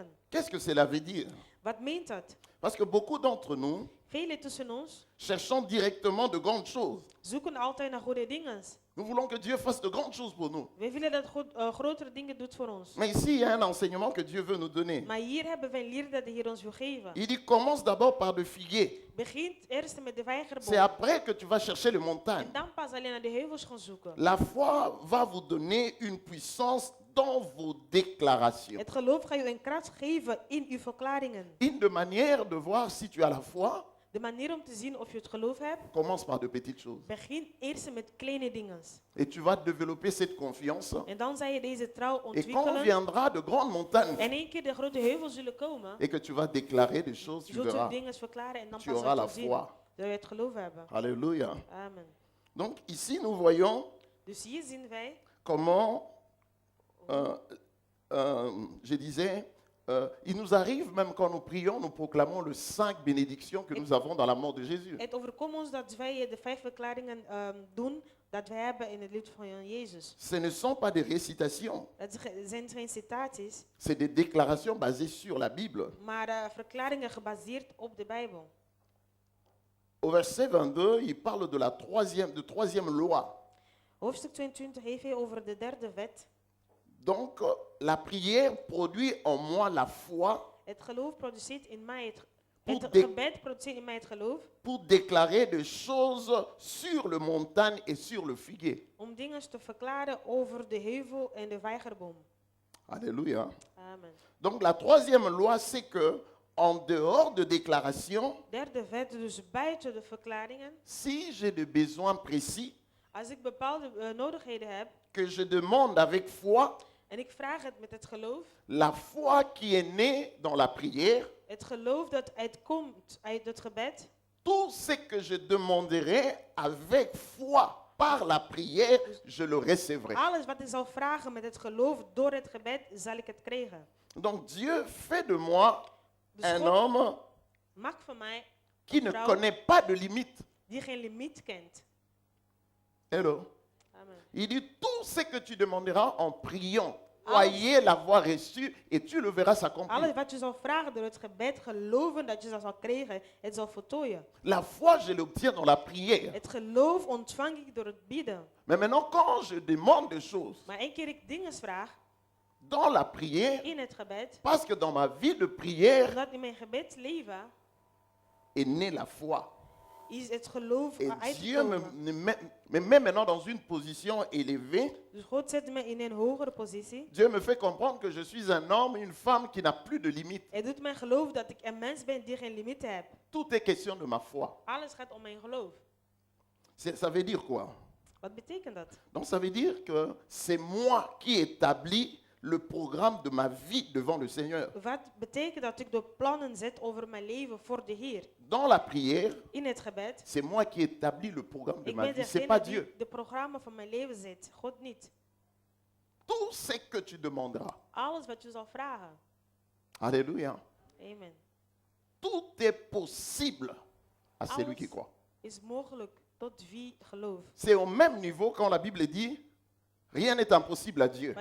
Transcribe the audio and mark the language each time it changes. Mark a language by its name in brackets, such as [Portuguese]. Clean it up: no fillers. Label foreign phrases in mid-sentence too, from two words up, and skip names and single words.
[French] Qu'est-ce que cela veut dire? [Dutch] Wat meent dat? [French] Parce que beaucoup d'entre nous [Dutch] Velen tussen ons [French] cherchons directement de grandes choses. [Dutch] zoeken altijd naar goede dingen. [French] Nous voulons que Dieu fasse de grandes choses pour nous. [Dutch] We willen dat God grotere dingen doet voor ons. [French] Mais ici, il y a un enseignement que Dieu veut nous donner. [Dutch] Maar hier hebben wij een leer dat de Heer ons wil geven. [French] Il dit, commence d'abord par le figuier. [Dutch] Begint eerst met de [French] C'est [Dutch] wijnboom. [French] après que tu vas chercher les [Dutch] En [French] montagnes. [Dutch] dan pas alleen naar de heuvels gaan zoeken. [French] La foi va vous donner une puissance dans vos déclarations. [Dutch] Het geloof gaat je een kracht geven in uw verklaringen. [French] Une de manière de voir si tu as la foi, [Dutch] De manier om te zien of je het geloof hebt, [French] commence par de petites choses. [Dutch] begin eerst met kleine dingen. [French] Et tu vas développer cette confiance. [Dutch] En dan zal je deze trouw [French] Et quand [Dutch] ontwikkelen. [French] viendra de grandes montagnes [Dutch] En één keer de grote heuvels zullen komen. [French] et que tu vas déclarer des choses, [Dutch] Je [French] tu [Dutch] zult [French] verras, [Dutch] dingen verklaren en dan [French] tu [Dutch] pas [French] auras la [Dutch] zal je zien. [French] foi. [Dutch] Dat wij het geloof hebben. [French] Alléluia. [Dutch] Amen. [French] Donc ici, nous voyons [Dutch] Dus hier zien wij [French] comment, je disais, il nous arrive même quand nous prions, nous proclamons les 5 bénédictions que nous avons dans la mort de Jésus. [Dutch] Het overkomt ons dat wij de 5 verklaringen doen dat wij hebben in het lied van Jezus. [French] Ce ne sont pas des récitations, [Dutch] Dat zijn geen citaties, [French] c'est des déclarations basées sur la Bible. [Dutch] maar verklaringen gebaseerd op de Bijbel. [French] Au verset 22, il parle de la troisième loi. [Dutch] Hoofdstuk 22 heeft hij over de derde wet. [French] Donc, la prière produit en moi la foi [Dutch] Het geloof produceert in mij het [French] Pour [Dutch] gebed produceert in mij het geloof [French] pour déclarer des choses sur le montagne et sur le figuier. [Dutch] om dingen te verklaren over de heuvel en de vijgerboom. [French] Alléluia. [Dutch] Amen. [French] Donc, la troisième loi, c'est que, en dehors de déclaration, [Dutch] Derde wet, dus buiten de verklaringen. [French] si j'ai des besoins précis, [Dutch] Als ik bepaalde nodigheden heb [French] que je demande avec foi, [Dutch] en ik vraag het met het geloof, [French] la foi qui est née dans la prière, [Dutch] het geloof dat uitkomt uit het gebed, [French] tout ce que je demanderai avec foi par la prière, je le recevrai. [Dutch] alles wat ik zal vragen met het geloof door het gebed, zal ik het krijgen. [French] Donc Dieu fait de moi [Dutch] Dus [French] un [Dutch] God [French] homme [Dutch] maakt van mij [French] qui [Dutch] een [French] ne [Dutch] vrouw [French] connaît pas de limite. [Dutch] die geen limiet kent. [English] Hello. [Dutch] Amen. [French] Il dit tout ce que tu demanderas en priant, croyez l'avoir reçu et tu le verras s'accomplir. [Dutch] Alles wat je zal vragen door het gebed, geloven dat je dat zal krijgen, het zal voltooien. [French] La foi, je l'obtiens dans la prière. [Dutch] Het geloof ontvang ik door het bidden. [French] Mais maintenant, quand je demande des choses [Dutch] Maar één keer ik dingen vraag [French] dans la prière, [Dutch] in het gebed, [French] parce que dans ma vie de prière [Dutch] omdat in mijn gebedsleven [French] est née la foi. [Dutch] is het geloof [French] Et Dieu [Dutch] uitgekomen. [French] me met maintenant dans une position élevée. [Dutch] Dus God zet me in een hogere positie. [French] Dieu me fait comprendre que je suis un homme, une femme qui n'a plus de limite. [Dutch] Hij doet mij geloof dat ik een mens ben die geen limieten heeft. [French] Tout est question de ma foi. [Dutch] Alles gaat om mijn geloof. [French] Ça veut dire quoi? [Dutch] Wat betekent dat? [French] Donc ça veut dire que c'est moi qui établis le programme de ma vie devant le Seigneur. [Dutch] Wat betekent dat ik de plannen zet over mijn leven voor de Heer? [French] Dans la prière, [Dutch] In het gebed. [French] c'est moi qui établis le programme de [Dutch] Ik [French] ma [Dutch] ben [French] vie, c'est pas [Dutch] degene [French] Dieu. [Dutch] die de programma van mijn leven zet. God niet. [French] Tout ce que tu demanderas. [Dutch] Alles wat je zal vragen. [French] Alléluia. [Dutch] Amen. [French] Tout est possible à celui qui croit. [Dutch] Is mogelijk tot wie gelooft. [French] C'est au même niveau quand la Bible dit rien n'est impossible à Dieu.